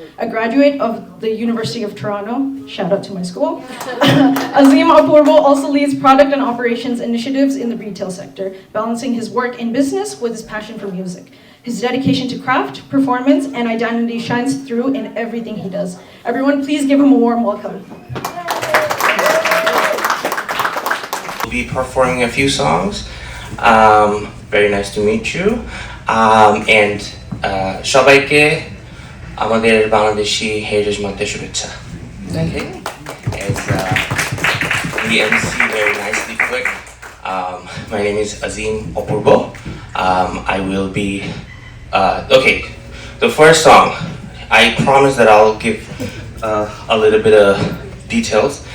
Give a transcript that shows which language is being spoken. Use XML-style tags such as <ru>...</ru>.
<en>A graduate of the University of Toronto, shout out to my school, Azim Apurbo also leads product and operations initiatives in the retail sector, balancing his work in business with his passion for music. His dedication to craft, performance, and identity shines through in everything he does. Everyone, please give him a warm welcome. We'll be performing a few songs. Very nice to meet you. And</en> <bn>সবাইকে আমাদের Bangladeshi heritage মান্থের শুভেচ্ছা.</bn> <en>Okay. As the MC very nicely put, my name is Azim Apurbo. I will be okay. The first song, I promise that I'll give a little bit of details.</en>